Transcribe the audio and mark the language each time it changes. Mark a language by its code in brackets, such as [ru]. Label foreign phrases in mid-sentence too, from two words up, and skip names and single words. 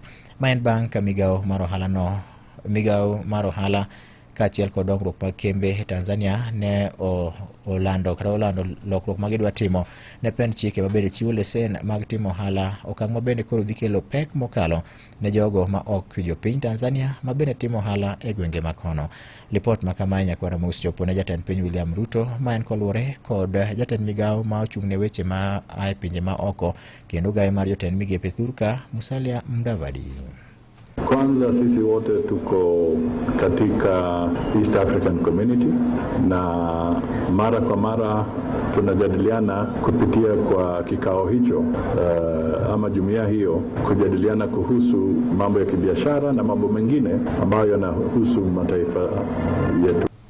[luo] Ma en bang' ka migawo mar ohala kaachiel kod dongruok mag kembe e Tanzania ne olando lokruok ma gidwa timo ne pend chike ma bende chiwo lesen mag timo ohala, okang' ma bende koro dhi kelo pek mokalo ne jogo ma ok jo piny Tanzania ma bende timo ohala e gwenge makono. Lipot ma kamae nyakwara mos chopo ne jatend piny William Ruto, ma en koluwore kod jatend migawo ma ochung' ne weche ma ae pinje ma oko kendo gaye mar jotend migepe Thurka Musalia Mudavadi. [sw] Kwanza sisi wote tuko katika East African Community na mara kwa mara tunajadiliana kupitia kwa kikao hicho ama jumuiya hiyo kujadiliana kuhusu mambo ya kibiashara na mambo mengine ambayo yanahusu mataifa yetu.